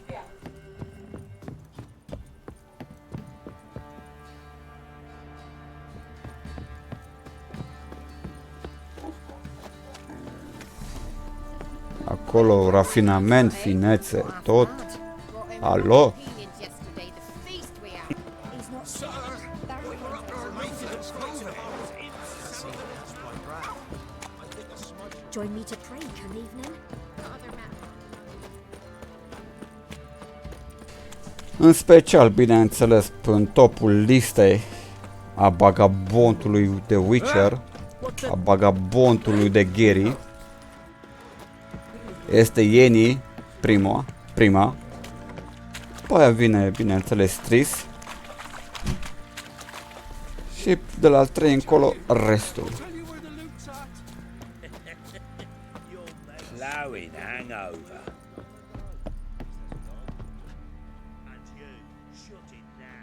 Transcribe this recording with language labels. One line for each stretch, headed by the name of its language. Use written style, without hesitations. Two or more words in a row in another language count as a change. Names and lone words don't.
Romanian: Acolo, rafinament, finețe, tot. Alo?
English: Join me to pray one evening.
Romanian: În special, bineînțeles, în topul listei a bagabontului de Witcher, a bagabontului de Gary, este Yenny, prima. După aia vine, bineînțeles, Triss. Și de la al 3 încolo, restul.
English: Plowing hangover. And you, shut it now.